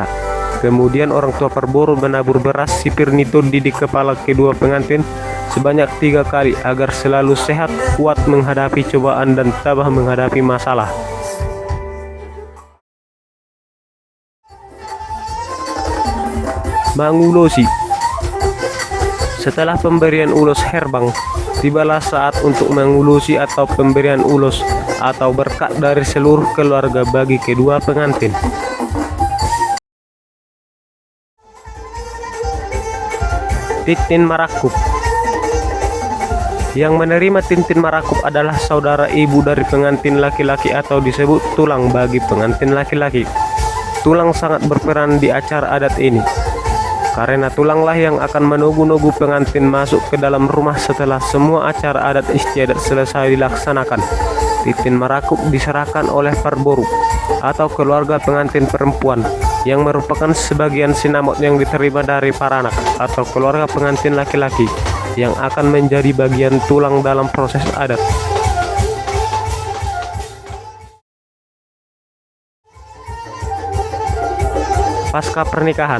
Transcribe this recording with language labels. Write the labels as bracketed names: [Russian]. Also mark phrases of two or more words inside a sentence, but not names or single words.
[Indonesian] Kemudian orang tua perboru menabur beras sipir nitundi di kepala kedua pengantin sebanyak 3 kali agar selalu sehat, kuat menghadapi cobaan dan tabah menghadapi masalah. Mangulosi. Setelah pemberian ulus herbang, tibalah saat untuk mengulusi atau pemberian ulus atau berkat dari seluruh keluarga bagi kedua pengantin. Tintin Marakup. Yang menerima tintin marakup adalah saudara ibu dari pengantin laki-laki atau disebut tulang bagi pengantin laki-laki. Tulang sangat berperan di acara adat ini, karena tulanglah yang akan menunggu-nunggu pengantin masuk ke dalam rumah setelah semua acara adat istiadat selesai dilaksanakan. Tintin marakup diserahkan oleh parboru atau keluarga pengantin perempuan yang merupakan sebagian sinamot yang diterima dari paranak atau keluarga pengantin laki-laki yang akan menjadi bagian tulang dalam proses adat. Pasca pernikahan.